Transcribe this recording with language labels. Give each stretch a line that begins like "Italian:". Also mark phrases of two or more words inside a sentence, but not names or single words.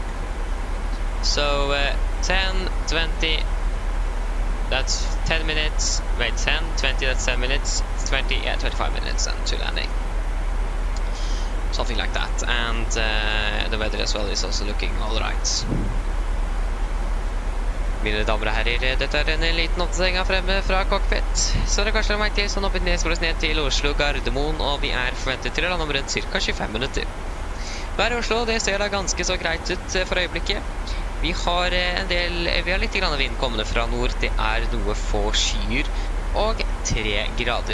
English: So 10, 20. That's 10 minutes. Wait, 10, 20. That's 10 minutes. 20. Yeah, 25 minutes and to landing. Something like that. And the weather as well is also looking all right.
Norwegian: Mine damer og herrer, dette en liten oppdatering her fremme fra cockpit. Så dere kanskje har merket til, så nå blir det ned til Oslo Gardermoen, og vi forventet til å lande om rundt ca. 25 minutter. Været i Oslo, det ser da ganske så greit ut for øyeblikket. Vi har litt grann vind kommende fra nord, det noe få skyer, og 3 grader.